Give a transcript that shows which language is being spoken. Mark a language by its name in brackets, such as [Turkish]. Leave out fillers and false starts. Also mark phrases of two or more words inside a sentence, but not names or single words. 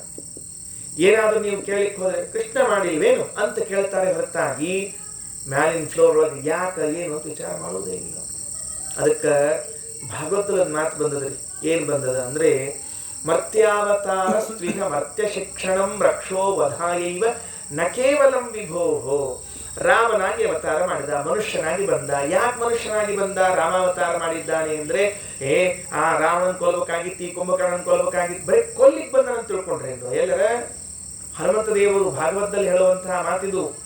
[Kannada] ಏನಾದರೂ ನೀವು ಕೇಳಿಕ್ ಹೋದ್ರೆ ಕೃಷ್ಣ ಮಾಡಿಲ್ವೇನು ಅಂತ ಕೇಳ್ತಾರೆ ಹೊರತಾಗಿ ಮ್ಯಾಲಿನ ಫ್ಲೋರ್ ಒಳಗೆ ಯಾಕೆ ಏನು ಅಂತ ವಿಚಾರ ಮಾಡೋದೇ ಇಲ್ಲ. ಅದಕ್ಕೆ ಭಾಗವತದ ಮಾತು ಬಂದದ್ರಿ. ಏನ್ ಬಂದದ ಅಂದ್ರೆ, [Sanskrit] ಮರ್ತ್ಯಾವತಾರ ಸ್ತ್ರೀಹ ಮರ್ತ್ಯ ಶಿಕ್ಷಣಂ ರಕ್ಷೋ ವಧಾಯೈವ ನ ಕೇವಲಂ ವಿಭೋಹೋ. [Kannada] ರಾಮನಾಗಿ ಅವತಾರ ಮಾಡಿದ, ಮನುಷ್ಯನಾಗಿ ಬಂದ. ಯಾಕೆ ಮನುಷ್ಯನಾಗಿ ಬಂದ? ರಾಮಾವತಾರ ಮಾಡಿದ್ದಾನೆ ಅಂದ್ರೆ, ಆ ರಾವಣನ್ ಕೊಲ್ಬೇಕಾಗಿತ್ತು, ಈ ಕುಂಭಕರ್ಣನ್ ಕೊಲ್ಬೇಕಾಗಿತ್ತು, ಬರೀ ಕೊಲ್ಲಿಕ್ ಬಂದನಂತ ತಿಳ್ಕೊಂಡ್ರೆ ಎಂದು ಎಲ್ಲರ ಹನುಮಂತ ದೇವರು ಭಾಗವತದಲ್ಲಿ ಹೇಳುವಂತಹ ಮಾತಿದು.